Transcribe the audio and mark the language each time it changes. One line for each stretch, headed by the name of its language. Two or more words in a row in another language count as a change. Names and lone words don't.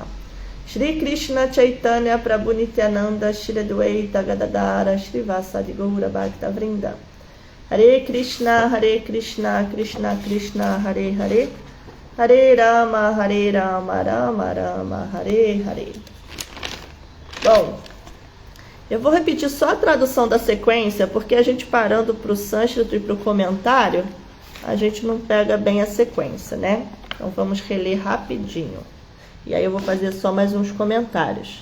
Sanskrit: श्री कृष्ण चैतन्य प्रभु नित्यानन्द श्री अद्वैत गदाधर श्री वासादि गौर भक्त वृन्द. हरे कृष्ण कृष्ण कृष्ण हरे हरे हरे राम राम राम हरे हरे.
Portuguese: Bom, eu vou repetir só a tradução da sequência, porque a gente parando para o sânscrito e para o comentário, a gente não pega bem a sequência, né? Então vamos reler rapidinho. E aí eu vou fazer só mais uns comentários.